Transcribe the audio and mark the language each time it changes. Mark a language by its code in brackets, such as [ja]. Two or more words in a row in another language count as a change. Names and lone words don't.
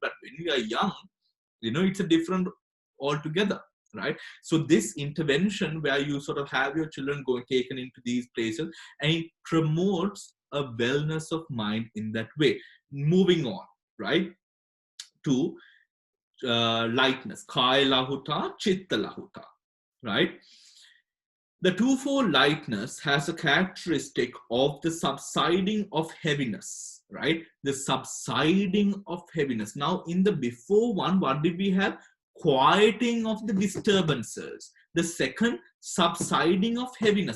[en] But when you are young, it's a different altogether, right? So this intervention where you sort of have your children taken into these places, and it promotes a wellness of mind in that way. Moving on, right, to lightness, [pi] kaya lahuta, chitta lahuta, [en] right? The twofold lightness has a characteristic of the subsiding of heaviness, right? The subsiding of heaviness. Now, in the before one, what did we have? Quieting of the disturbances. The second, subsiding of heaviness.